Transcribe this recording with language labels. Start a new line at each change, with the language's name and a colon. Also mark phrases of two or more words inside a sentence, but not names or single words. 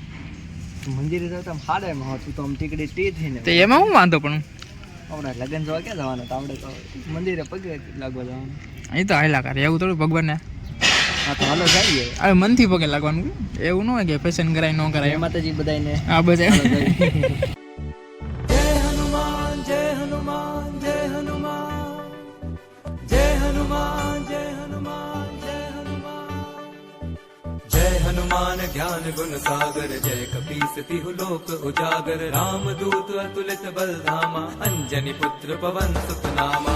Gujarati: મંદિરે જતા હાડે માં હતું તો આમ ટીકડી ટી થઈને તો એમાં શું વાંધો પણ આપણે લગન જોવા ક્યાં જવાનું તો આપણે તો મંદિરે પગે લાગવા જવાનું. એ તો હાયલા કરે એવું થોડું ભગવાનને હા તો હાલો જઈએ. હવે મનથી પગે લાગવાનું એવું ન હોય કે ફેશન કરાય ન કરાય એમાં. માતાજી બધાને આ બધા
Awadhi: हनुमान ज्ञान गुण सागर जय कपीस तिहु लोक उजागर राम दूत अतुलित बल धामा अंजनी पुत्र पवन सुत नामा